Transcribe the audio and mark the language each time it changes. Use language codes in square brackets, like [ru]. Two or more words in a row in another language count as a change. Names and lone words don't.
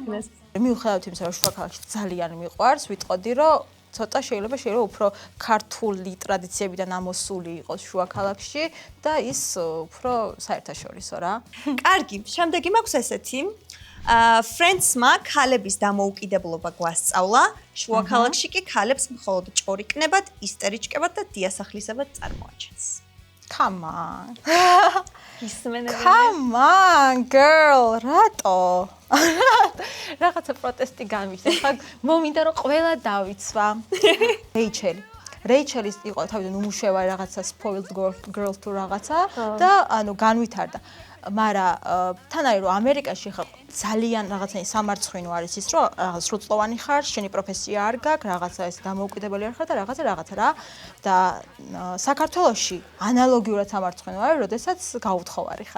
[ka] მიუხედავად იმისა, რომ შუა ქალაქში ძალიან მიყვარს, ვიტყოდი, რომ ცოტა შეიძლება უფრო ქართული ტრადიციებიდან ამოსული იყოს შუა ქალაქში და ის უფრო საერთაშორისო რა. კარგი, შემდეგი მაქვს ესეთი. Friends-მა ქალების დამოუკიდებლობა გვასწავლა, შუა ქალაქში კი ქალებს მხოლოდ ჭორიკნებად, ისტორიჭკებად და დიასახლისებად წარმოაჩენს. [en] Come on. [ka] ისმენები. [en] Come on, girl, [ka] რატო? რაღაცა პროტესტი გამიშდა. ხა მომინდა რომ ყველა დავიცვა. რეიჩელი იყო თავიდან უმუშევარი რაღაცა [en] spoiled girl [ka] თუ რაღაცა და განვითარდა. მაგრამ თანაი რომ ამერიკაში ხარ ძალიან რაღაცა სამარცხვინო არის ის რომ რაღაც სრულწლოვანი ხარ, შენი პროფესია არ გაქვს, რაღაცა ეს დამოუკიდებელი არ ხარ და რაღაცა რა. და საქართველოში ანალოგიურად სამარცხვინო არის, როდესაც გაუთხოვარი ხარ.